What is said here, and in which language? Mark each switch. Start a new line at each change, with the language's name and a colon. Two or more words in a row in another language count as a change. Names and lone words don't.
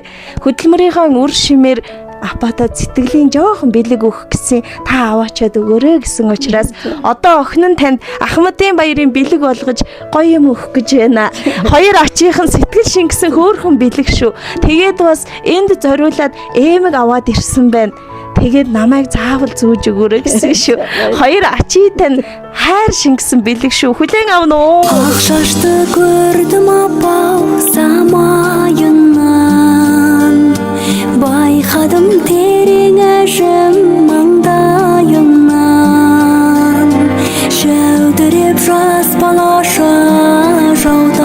Mongolian: Хөдөлмөрийнхаа үр шимээр апада сэтгэлийн жоохон бэлэг өгөх гэсэн та аваачаад өгөөрэй гэсэн учраас одоо охин нь танд Ахмадын баярын бэлэг болгож гоё юм өгөх гэж байна. Хоёр ачийнхан сэтгэл шингэсэн хөөрхөн бэлэг шүү. Тэгээд бас энд зориулаад эмэг аваад ирсэн байна. Тэгээд намайг заавал зүүж өгөөрэй гэсэн шүү. Хоёр ачий тань хайр шингэсэн бэлэг шүү. Хүлээн авна уу?
Kazakh: Акшашты көрдім апа самайынан байқадым терең әжім маңдайыңнан шәудіреп жас балаша жауда.